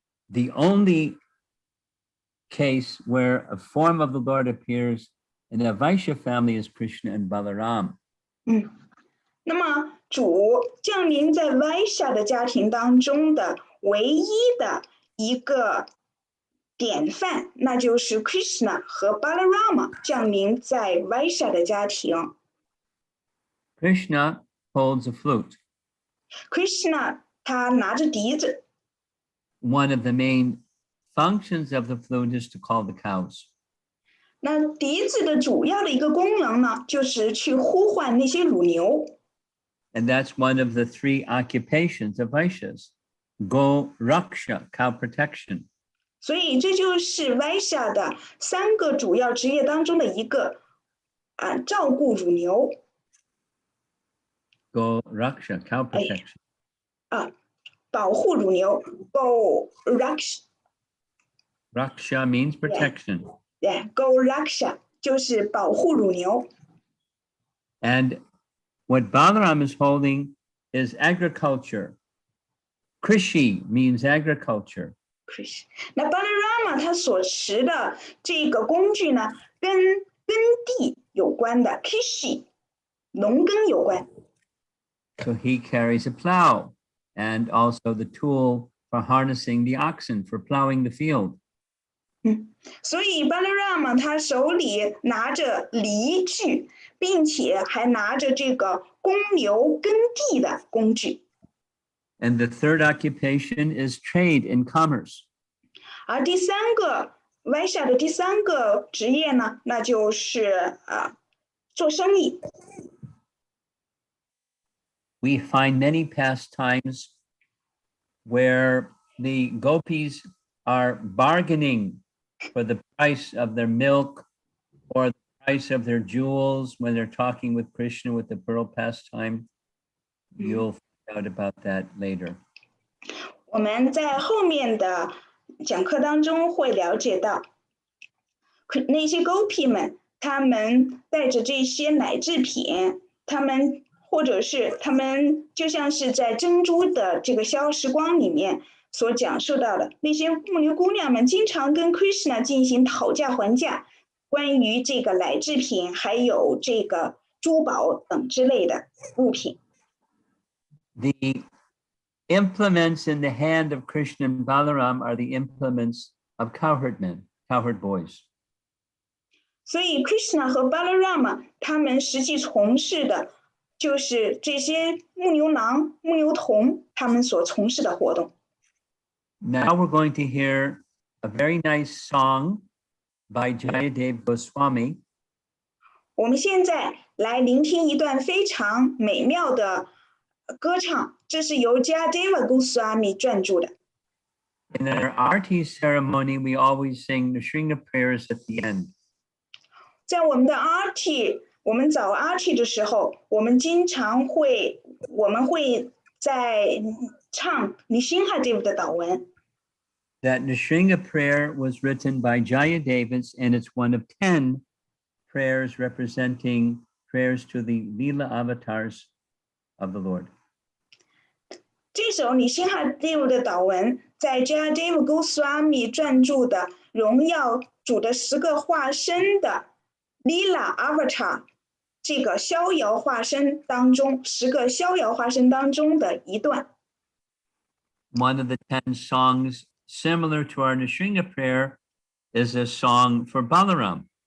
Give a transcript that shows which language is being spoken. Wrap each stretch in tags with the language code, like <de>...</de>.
<en>The only case where a form of the Lord appears in a Vaishya family is Krishna and Balaram.</en> <zh>那么主降临在 Vaishya 的家庭当中的唯一的一个典范，那就是 Krishna 和 Balarama 降临在 Vaishya 的家庭。</zh> <en>Krishna holds a flute.</en> <zh>Krishna 他拿着笛子。</zh> <en>One of the main functions of the flute is to call the cows.</en> <zh>那笛子的主要的一个功能呢，就是去呼唤那些乳牛。</zh> <en>And that's one of the 3 occupations of Vaishyas. Go Raksha, cow protection.</en> <zh>所以这就是 Vaishya 的3个主要职业当中的一个照顾乳牛。</zh> <en>Go Raksha, cow protection.</en> <zh>保护乳牛 Go Raksha.</zh> <en>Raksha means protection.</en> <zh>Yeah, Go Raksha 就是保护乳牛。</zh> <en>And what Balaram is holding is agriculture. Krishi means agriculture.</en> <zh>那 Balarama 他所持的这个工具呢，跟耕地有关的 Kishi 农耕有关。</zh> <en>So he carries a plow and also the tool for harnessing the oxen for plowing the field.</en> <zh>所以 Balarama 他手里拿着犁具，并且还拿着这个公牛耕地的工具。</zh> <en>And the 3rd occupation is trade and commerce.</en> <zh>而第3个 Vaishya 的第3个职业呢，那就是做生意。</zh> <en>We find many pastimes where the gopis are bargaining for the price of their milk or the price of their jewels when they're talking with Krishna with the pearl pastime. You'll find out about that later.</en> <zh>我们在后面的讲课当中会了解到，那些 gopi 们，他们带着这些奶制品，或者是他们就像是在珍珠的这个逍遥时光里面所讲述到的，那些牧牛姑娘们经常跟 Krishna 进行讨价还价，关于这个奶制品还有这个珠宝等之类的物品。</zh> <en>The implements in the hand of Krishna and Balaram are the implements of cowherd men, cowherd boys.</en> <zh>所以 Krishna 和 Balarama 他们实际从事的就是这些牧牛郎、牧牛童他们所从事的活动。</zh> <en>Now we're going to hear a very nice song by Jayadev Goswami.</en> <zh>我们现在来聆听一段非常美妙的歌唱，这是由 Jayadeva Goswami 撰著的。</zh> <en>In our Aarti ceremony, we always sing the Shringa prayers at the end.</en> <zh>在我们的 Aarti， 我们早 Aarti 的时候，我们会在唱 Nishingadev 的祷文。</zh> <en>That Nishringa prayer was written by Jayadevis, and it's one of 10 prayers representing prayers to the Leela avatars of the Lord.</en> <zh>这首 Nishingadev 的祷文在 Jayadeva Goswami 撰著的荣耀主的10个化身的 Leela Avatar 这个逍遥化身当中10个逍遥化身当中的一段。</zh> <en>One of the 10 songs similar to our Nishringa prayer is a song for Balaram.</en>